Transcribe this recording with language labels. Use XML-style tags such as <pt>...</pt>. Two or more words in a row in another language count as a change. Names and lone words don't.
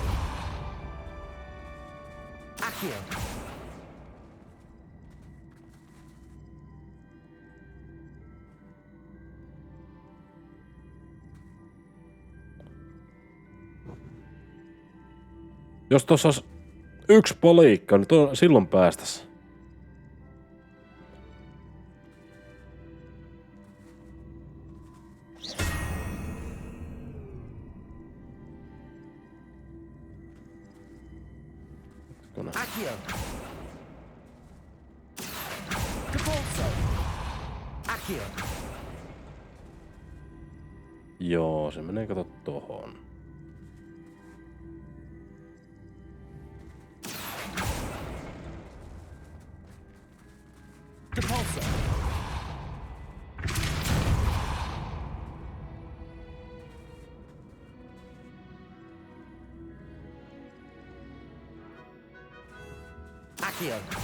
<fi>Accio! Jos tossa olisi yksi palikka, niin silloin päästäs. Accio! Depulso! Accio! Joo, se menee kato tohon. Depulso! Accio!</fi>